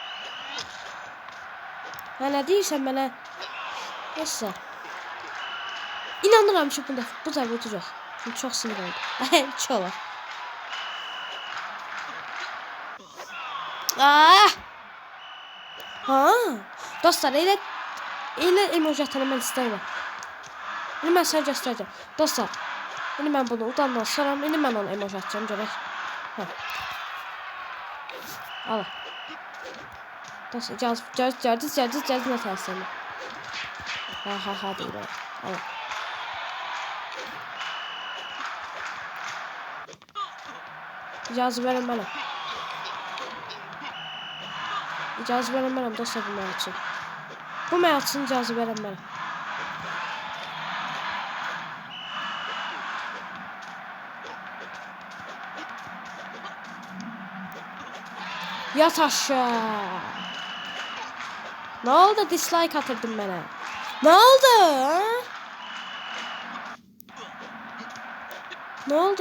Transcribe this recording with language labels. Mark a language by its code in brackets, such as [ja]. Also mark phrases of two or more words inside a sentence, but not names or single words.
[tr] Ha ne değilsen bana. Neyse. İnanırım ki bu da olacak. Çünkü çok sinir oldu. Çok. Ha. [az] Dostlar elə emoji atanı mən istəyirəm. İndi mən sənə göstərəcəm. Dostlar. İndi mən bunu udandan sonra indi mən onu emoji atacağım görək. Ha. Al. Dostlar gördünüz nə təsirini. Ha deyir. Al. İcazə verin mənə. İcazə verəmərəm dostlar bu mənim üçün. Bu mənim üçün icazə verəmərəm. Yat aşağı. [tr] Ne oldu? Dislike atırdın bana. Ne oldu? Ha? Ne oldu?